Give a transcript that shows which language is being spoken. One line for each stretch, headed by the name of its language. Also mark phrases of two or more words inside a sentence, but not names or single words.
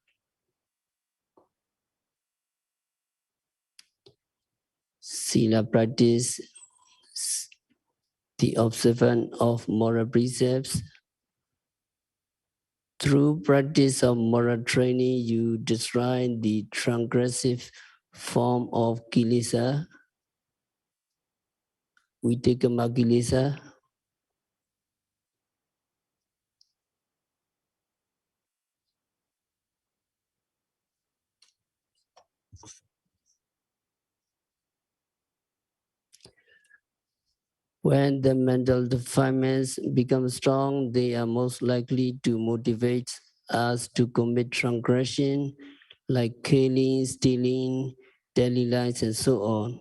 English: Sila practice, the observance of moral precepts. Through practice of moral training, you destroy the transgressive form of kilesa,
Pali: vitakama kilesa.
English: When the mental defilements become strong, they are most likely to motivate us to commit transgression like killing, stealing, daily lives, and so on.